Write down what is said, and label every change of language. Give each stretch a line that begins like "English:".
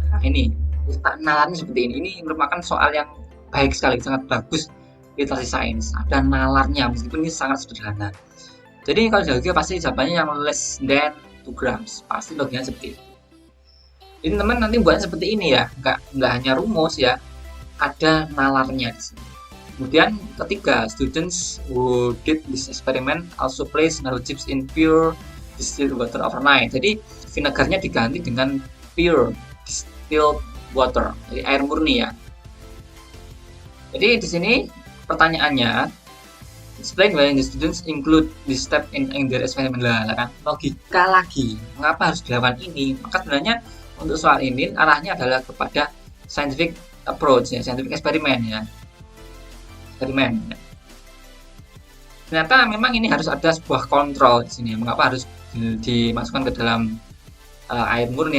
Indonesian: Nah, ini nalarnya seperti ini. Ini merupakan soal yang baik sekali, sangat bagus literasi sains. Ada nalarnya meskipun ini sangat sederhana. Jadi kalau logika pasti jawabannya yang
English: less than 2 grams.
Indonesian: Pasti logikanya seperti itu. Jadi teman nanti buatnya seperti ini ya, nggak hanya rumus ya, ada nalarnya di sini. Kemudian ketiga,
English: students who did this experiment also place marble chips in pure distilled water overnight.
Indonesian: Jadi vinegarnya diganti dengan pure distilled water, jadi air murni ya. Jadi di sini pertanyaannya,
English: explain why the students include this step in their experiment.
Indonesian: Lah kan logika lagi, mengapa harus dilakukan ini? Maka sebenarnya untuk soal ini arahnya adalah kepada scientific approach ya, scientific eksperimen ya. Eksperimen. Ternyata memang ini harus ada sebuah kontrol di sini. Mengapa harus dimasukkan ke dalam air murni?